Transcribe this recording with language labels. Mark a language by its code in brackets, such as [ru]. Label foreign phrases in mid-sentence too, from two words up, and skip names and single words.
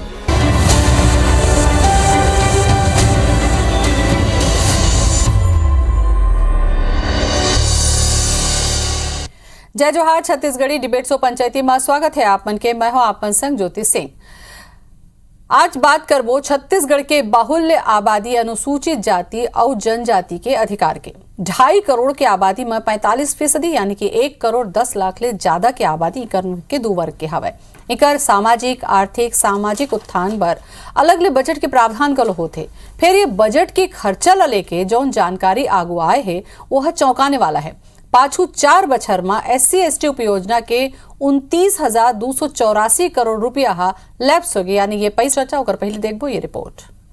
[hne] जय जोहार। छत्तीसगढ़ी डिबेट शो पंचायती में स्वागत है आप मन के। मैं हूं आप मन संग ज्योति सिंह। आज बात करबो छत्तीसगढ़ के बाहुल्य आबादी अनुसूचित जाति और जनजाति के अधिकार के। 2.5 करोड़ के आबादी में 45% यानी कि 1 करोड़ 10 लाख ले ज्यादा के आबादी के 2 वर्ग के हवे। इकर सामाजिक आर्थिक सामाजिक उत्थान बर अलग ले बजट के प्रावधान कल होते। फिर ये बजट के खर्चा ला लेके जौन जानकारी आगू आए है वह चौंकाने वाला है। पाछू 4 बछर में SC/ST उपयोजना के 29,284 करोड़ रुपया लैप्स हो गए, यानी ये पैसा होकर पहले देखबो ये रिपोर्ट।